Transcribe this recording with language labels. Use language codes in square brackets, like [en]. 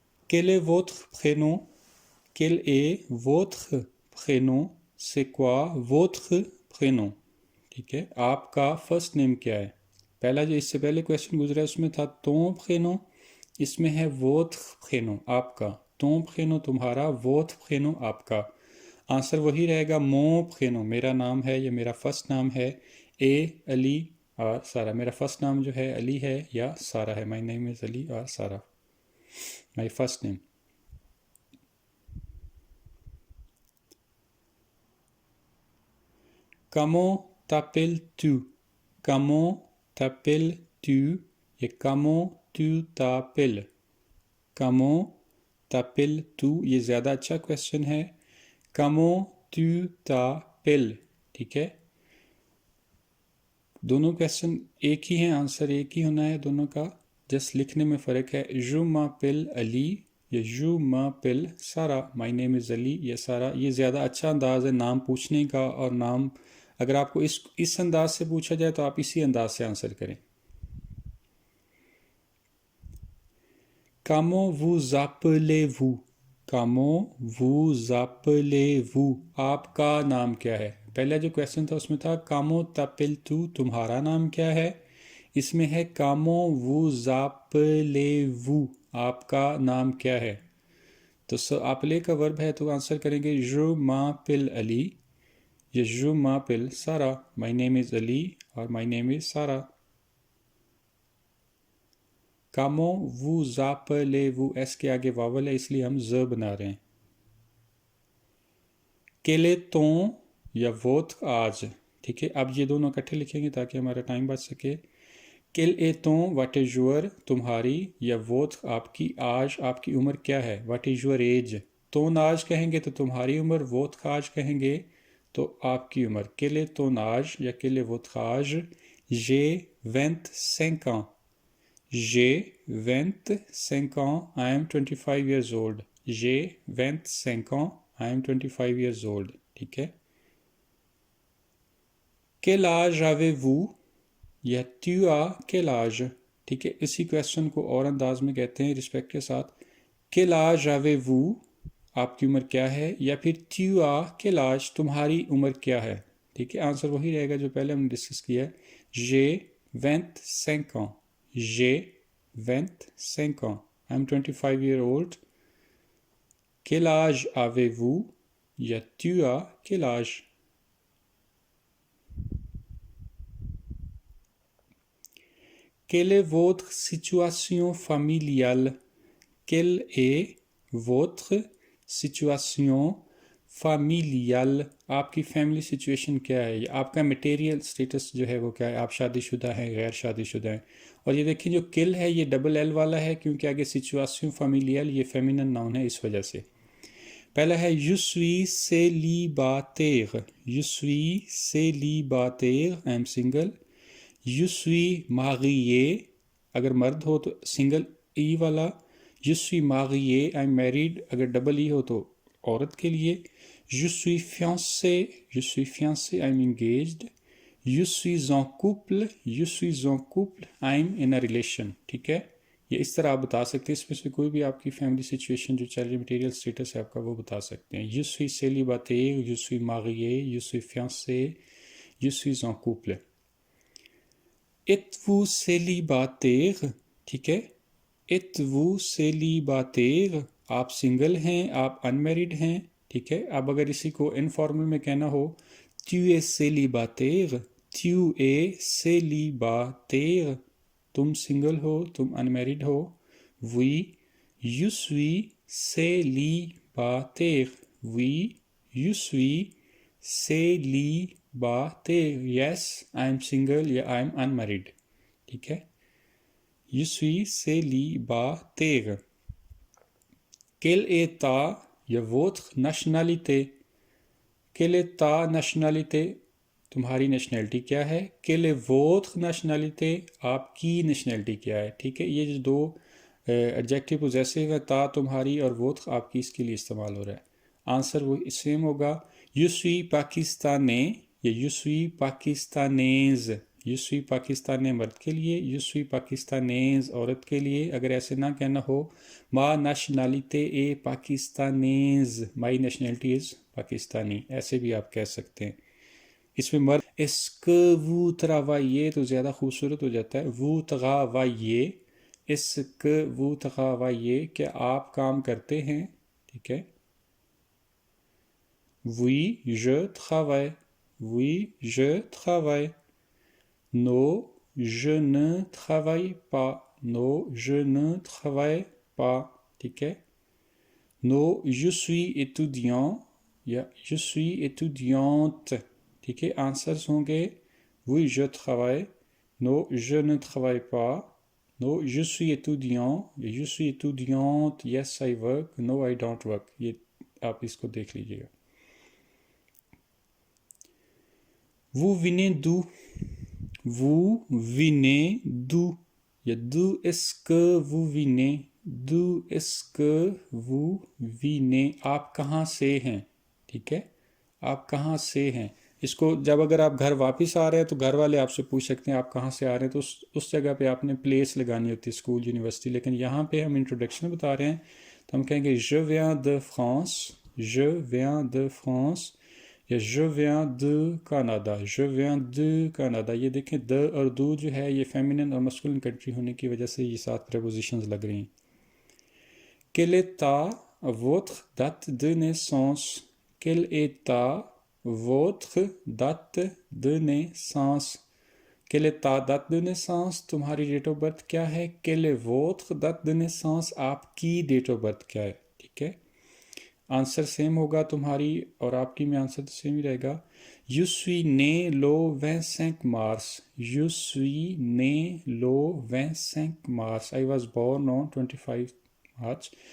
[fr] Quel est votre prénom? Quel est votre prénom? C'est quoi votre prénom? [hi] ठीक है, आपका first name क्या है। पहला जो इससे पहले क्वेश्चन गुजरा उसमें था [fr] ton prénom, [hi] इसमें है [fr] votre prénom, [hi] आपका। [fr] ton prénom [hi] तुम्हारा, [fr] votre prénom [hi] आपका। आंसर वही रहेगा, [fr] mon prénom [hi] मेरा नाम है या मेरा फर्स्ट नाम है, ए अली और सारा। मेरा फर्स्ट नाम जो है अली है या सारा है, माई नेम इज़ अली और सारा, my first name. [fr] Comment t'appelles-tu? Comment t'appelles-tu? Et comment tu t'appelles? Comment t'appelles-tu? [hi] ये ज़्यादा अच्छा क्वेश्चन है। [fr] Comment tu t'appelles? [hi] ठीक है, दोनों क्वेश्चन एक ही हैं, आंसर एक ही होना है दोनों का, जस्ट लिखने में फ़र्क है। [fr] Je m'appelle अली या je m'appelle सारा, [en] my name is [fr] अली या सारा। [hi] ये ज़्यादा अच्छा अंदाज़ है नाम पूछने का, और नाम अगर आपको इस अंदाज से पूछा जाए तो आप इसी अंदाज से आंसर करें। [fr] Comment vous appelez-vous? Comment vous appelez-vous? [hi] आपका नाम क्या है। पहला जो क्वेश्चन था उसमें था [fr] Comment t'appelles-tu? [hi] तुम्हारा नाम क्या है। इसमें है [fr] Comment vous appelez-vous? [hi] आपका नाम क्या है। तो आपले का वर्ब है तो आंसर करेंगे [fr] Je m'appelle [hi] अली या Je m'appelle सारा, [en] my name is [hi] अली और माई नेम इज़ सारा। [fr] Comment vous appelez-vous? [hi] एस के आगे वावल है इसलिए हम ज बना रहे हैं। Quel est ton या votre आज, ठीक है। अब ये दोनों इकट्ठे लिखेंगे ताकि हमारा टाइम बच सके। [fr] Quel est ton, [en] what is your [hi] तुम्हारी, या votre आपकी, आज आपकी उम्र क्या है, what is your age. ton आज कहेंगे तो तुम्हारी उम्र, votre आज कहेंगे तो आपकी उम्र। [fr] Quel est ton âge [hi] या [fr] quel est votre âge? J'ai 25 ans. J'ai 25 ans. [en] I am 25 years old. [fr] J'ai 25 ans. [en] I am 25 years old. [hi] ठीक है। [fr] quel âge avez-vous या tu as quel âge, ठीक है। [hi] इसी क्वेश्चन को और अंदाज में कहते हैं रिस्पेक्ट के साथ, [fr] quel âge avez-vous, [hi] आपकी उम्र क्या है, या फिर [fr] tu as quel âge, [hi] तुम्हारी उम्र क्या है, ठीक है। आंसर वही रहेगा जो पहले हमने डिस्कस किया है, [fr] j'ai 25 ans, j'ai 25 ans, [en] I am 25 year old, [fr] quel âge avez-vous या tu as quel âge। Quelle est votre situation familiale? Quelle est votre situation familiale? [hi] आपकी फैमिली सिचुएशन क्या है, या आपका मटेरियल स्टेटस जो है वो क्या है, आप शादीशुदा हैं, गैर शादीशुदा हैं। और ये देखिए जो किल है ये डबल एल वाला है, क्योंकि आगे सिचुएशन familial ये फेमिनिन नाउन है, इस वजह से। [fr] पहला है je suis célibataire, je suis célibataire, I am single। je suis marié, [hi] अगर मर्द हो तो सिंगल ई वाला, je suis marié, [en] I am married, [hi] अगर डबल ई हो तो औरत के लिए। [fr] je suis fiancé, je suis fiancé, [en] I am engaged। [fr] je suis en couple, je suis en couple, [en] I am in a relation, [hi] ठीक है। ये इस तरह आप बता सकते हैं, इसमें से कोई भी आपकी फैमिली सिचुएशन जो चल रही है, मटेरियल स्टेटस है आपका, वो बता सकते हैं। [fr] je suis célibataire, je suis marié, je suis fiancé, je suis en couple। êtes-vous célibataire, [hi] ठीक है। êtes-vous célibataire, आप सिंगल हैं, आप अनमेरिड हैं, ठीक है। अब अगर इसी को इनफॉर्मल में कहना हो, [fr] tu es célibataire, [hi] tu es célibataire, तुम सिंगल हो, तुम अनमेरिड हो। [fr] oui, je suis célibataire, oui, je suis célibataire, [en] yes, I am single [fr] या [en] I am unmarried, [fr] ठीक है। je suis célibataire। quelle est ta या votre nationalité, quelle est ta nationalité, [hi] तुम्हारी nationality क्या है। [fr] quelle est votre nationalité, [hi] आपकी nationality क्या है, ठीक है। ये जो दो एडजेक्टिव पोजेसिव है, ता तुम्हारी और वो आपकी, इसके लिए इस्तेमाल हो रहा है। [fr] आंसर वो सेम होगा, je suis pakistanais या je suis pakistanaise। je suis pakistanais [hi] मर्द के लिए, [fr] je suis pakistanaise [hi] औरत के लिए। अगर ऐसे ना कहना हो, [fr] ma nationalité est pakistanaise, [en] my nationality is [hi] Pakistani, ऐसे भी आप कह सकते हैं। इसमें मर्द इसक [fr] वो travaillez [hi] तो ज़्यादा खूबसूरत हो जाता है, वो travaillez, इसक वो travaillez, क्या आप काम करते हैं, ठीक है। [fr] oui je travaille, oui je travaille। non je ne travaille pas, non je ne travaille pas, [hi] ठीक है। [fr] non je suis étudiant या je suis étudiante, [hi] ठीक है। आंसर्स होंगे [fr] oui je travaille, non je ne travaille pas, non je suis étudiant, je suis étudiante, [en] yes I work, no I don't work। [hi] ये आप इसको देख लीजिएगा। [fr] vous venez d'où, vous venez d'où या d'où est-ce que vous venez, d'où est-ce que vous venez, [hi] आप कहाँ से हैं, ठीक है। आप कहाँ से हैं, इसको जब अगर आप घर वापस आ रहे हैं तो घर वाले आपसे पूछ सकते हैं आप कहाँ से आ रहे हैं, तो उस जगह पे आपने प्लेस लगानी होती है, स्कूल यूनिवर्सिटी। लेकिन यहाँ पे हम इंट्रोडक्शन बता रहे हैं तो हम कहेंगे [fr] je viens de France, [hi] je viens de France या [fr] je viens de Canada, [hi] je viens de Canada। ये देखें द और दो जो है ये फेमिनिन और मस्कुलिन कंट्री होने की वजह से ये सात प्रेपोजिशंस लग रही हैं। [fr] quelle est votre date de naissance, quelle est votre date de naissance, quelle est ta date de naissance, [hi] तुम्हारी डेट ऑफ बर्थ क्या है। [fr] quelle est votre date de naissance, [hi] आपकी डेट ऑफ बर्थ क्या है, ठीक है। आंसर सेम होगा, तुम्हारी और आपकी में आंसर तो सेम ही रहेगा। [fr] je suis né le 25 mars, je suis né le 25 mars, [en] I was born on [fr] 25 मार्च।